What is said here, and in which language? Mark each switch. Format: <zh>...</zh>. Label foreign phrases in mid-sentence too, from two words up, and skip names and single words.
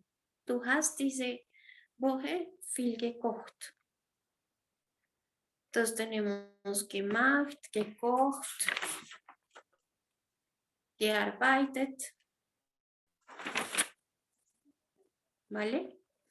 <de>Du hast diese Woche viel gekocht.</de> <es>Entonces tenemos</es> <de>gemacht, gekocht, gearbeitet.</de> <es>¿Vale?</es>